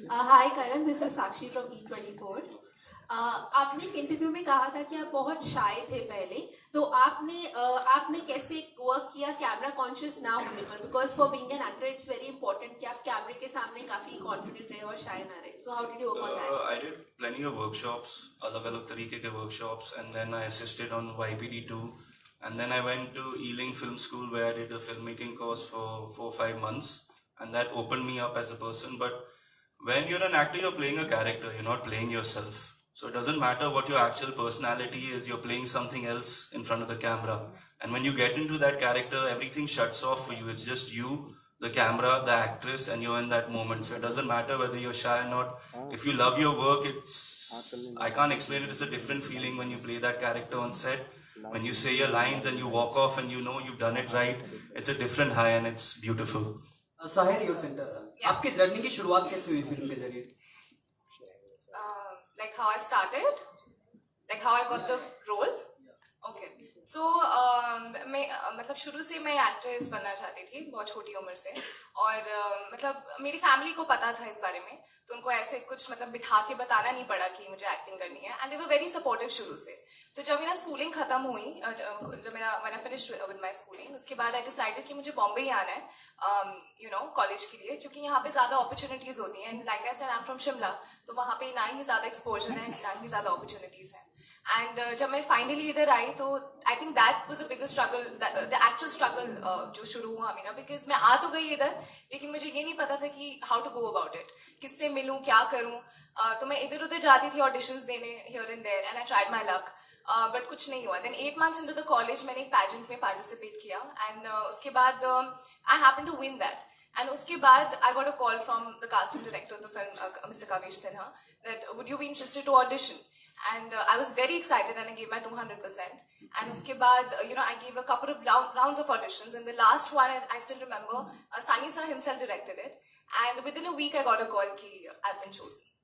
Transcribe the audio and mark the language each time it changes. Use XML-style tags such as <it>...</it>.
<en>Hi Karan, this is Sakshi from E24।</en> <hi>आपने एक interview में कहा था कि आप बहुत शाय थे पहले, तो आपने कैसे वर्क किया कैमरा कॉन्शियस ना होने पर?</hi> <en>because for being an actor it's very important</en> <hi>कि आप कैमरे के सामने काफी कॉन्फिडेंट रहे और शाय ना रहे।</hi> <en>So how did you work on that? I did plenty of workshops, अलग-अलग तरीके के workshops, and then I assisted on YPD2, and then I went to Ealing Film School where I did a filmmaking course for 4-5 months, and that opened me up as a person. But when you're an actor, you're playing a character, you're not playing yourself. So it doesn't matter what your actual personality is, you're playing something else in front of the camera. And when you get into that character, everything shuts off for you. It's just you, the camera, the actress, and you're in that moment. So it doesn't matter whether you're shy or not. If you love your work, I can't explain it, it's a different feeling when you play that character on set. when you say your lines and you walk off and you know you've done it right, it's a different high and it's beautiful.</en> <hi>Sahir your centre आपकी journey की शुरुआत कैसे हुई film के जरिए?</hi> <en>Like how I started, like how I got the role.</en> <hi>Okay, so मैं मतलब शुरू से मैं एक्ट्रेस बनना चाहती थी बहुत छोटी उम्र से, और मतलब मेरी फैमिली को पता था इस बारे में, तो उनको ऐसे कुछ मतलब बिठा के बताना नहीं पड़ा कि मुझे एक्टिंग करनी है,</hi> <en>and they were very supportive</en> <hi>शुरू से. तो जब मेरा स्कूलिंग खत्म हुई, जब</hi> <en>when I finished with my schooling,</en> <hi>उसके बाद</hi> <en>I decided</en> <hi>कि मुझे बॉम्बे ही आना है कॉलेज के लिए, क्योंकि यहाँ पे ज्यादा अपॉर्चुनिटीज होती हैं.</hi> <en>like I said, I am from Shimla,</en> <hi>तो वहाँ पे ना ही ज्यादा एक्सपोजर है, ना ही ज्यादा अपॉर्चुनिटीज हैं. एंड जब मैं फाइनली इधर आई तो</hi> <en>I think that was the biggest struggle, the actual struggle</en> <hi>जो शुरू हुआ मीना, बिकॉज मैं आ तो गई इधर, लेकिन मुझे ये नहीं पता था कि</hi> <en>how to go about it,</en> <hi>किससे मिलूं, क्या करूं. तो मैं इधर उधर जाती थी ऑडिशंस देने</hi> <en>here and there, and I tried my luck, but</en> <hi>कुछ नहीं हुआ.</hi> <en>then 8 months into the college</en> <hi>मैंने एक पैजेंट में पार्टिसिपेट किया, एंड उसके बाद</hi> <en>I happen to win that. And</en> <hi>उसके बाद</hi> <en>I got a call from the casting director of the film, Mr. Kavish Sinha, that would you be interested to audition? And I was very excited and I gave my 200%. And</en> <hi>उसके बाद</hi> <en>I gave a couple of rounds of auditions, and the last one I still remember, Sunny Sir himself directed it, and within a week I got a call कि I've been chosen.</en>